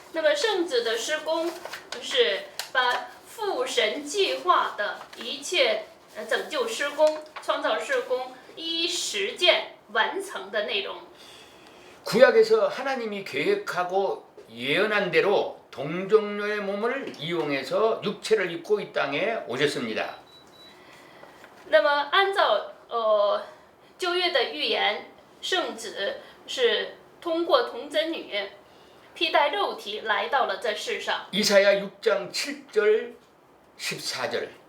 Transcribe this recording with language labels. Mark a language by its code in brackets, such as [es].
[zh] 那么圣子的施工是把父神计划的一切拯救施工、创造施工一一实践完成的内容。 [ko] 구약에서 하나님이 계획하고 예언한 대로 동정녀의 몸을 이용해서 육체를 입고 이 땅에 오셨습니다. [zh] 那么按照旧约的预言，圣子是通过童贞女披戴肉体来到了这世上。 [ko] 이사야 6장 7절 14절